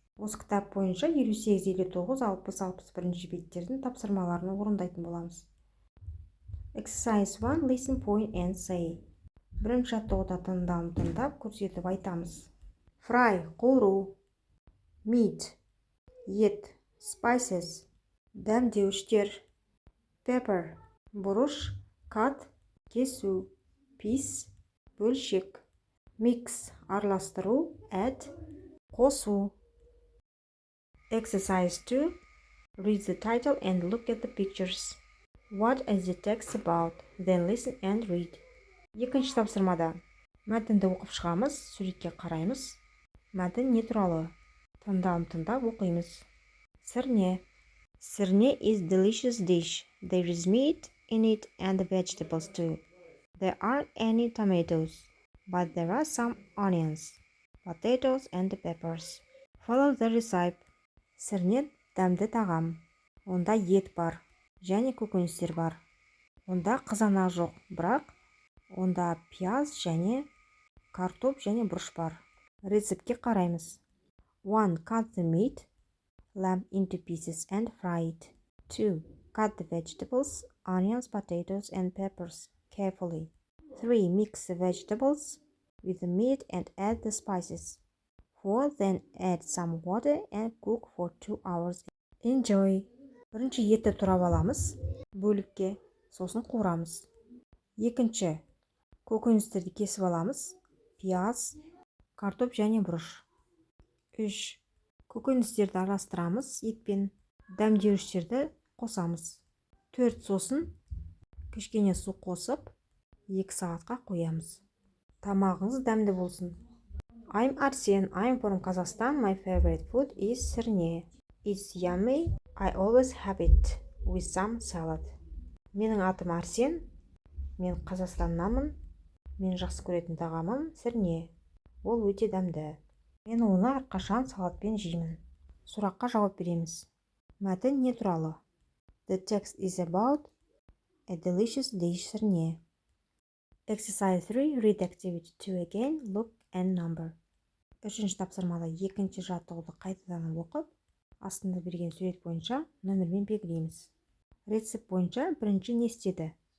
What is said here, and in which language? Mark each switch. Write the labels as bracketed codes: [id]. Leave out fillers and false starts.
[kk] Осы кітап бойынша 58, 59, 60, 61 беттердің тапсырмаларын орындайтын боламыз. [en] Exercise 1, listen point and say. [kk] Бірінші жаттығуда тыңдалым тыңдап, көрсетіп айтамыз. Fry, қуыру. Meat, ет. Spices, дәмдеуіштер. Pepper, бұрыш. Cut, кесу. Piece, бөлшек. Mix, араластыру. [en] Add, қосу. Exercise 2. Read the title and look at the pictures. What is the text about? Then listen and read. [kk] Екінші тапсырмада мәтінді оқып шығамыз, суретке қараймыз. Мәтін не туралы? Тыңдалым тыңдап оқимыз. Сірне. [en] Сірне is delicious dish. There is meat in it and vegetables too. There aren't any tomatoes, but there are some onions, potatoes and peppers. Follow the recipe. [kk] Сірне дәмді тағам. Онда ет бар, және көкөністер бар. Онда қызанақ жоқ, бірақ онда пияз және картоп және бұрыш бар. Рецептке қараймыз. 1. [en] Cut the meat, lamb into pieces and fry it. 2. Cut the vegetables, onions, potatoes and peppers carefully. 3. Mix the vegetables with the meat and add the spices. 4. Then add some water and cook for 2 hours. Enjoy! [kk] Бірінші етті турап аламыз, бөлікке, сосын қуырамыз. Екінші, көкөністерді кесіп аламыз, пияз, картоп және бұрыш. 3. Көкөністерді араластырамыз етпен, дәмдеуіштерді қосамыз. 4. Сосын кішкене су қосып, 2 сағатқа қоямыз. Тамағыңыз дәмді болсын. [en] I'm Arsen. I'm from Kazakhstan. My favorite food is сірне. It's yummy. I always have it with some salad. [kk] Менің атым Арсен. Мен Қазақстаннанмын. Мен жақсы көретін тағамым сірне. Ол өте дәмді. Мен оны әрқашан салатпен жеймін. Сұраққа жауап береміз. Мәтін не туралы? [en] The text is about a delicious dish сірне. Exercise 3. Read activity 2 again. Look and number. [kk] Үшінші тапсырмада екінші жаттығуды қайтадан оқып, астында берген сурет бойынша нөмірмен белгілейміз. Рецепт бойынша бірінші не істеді?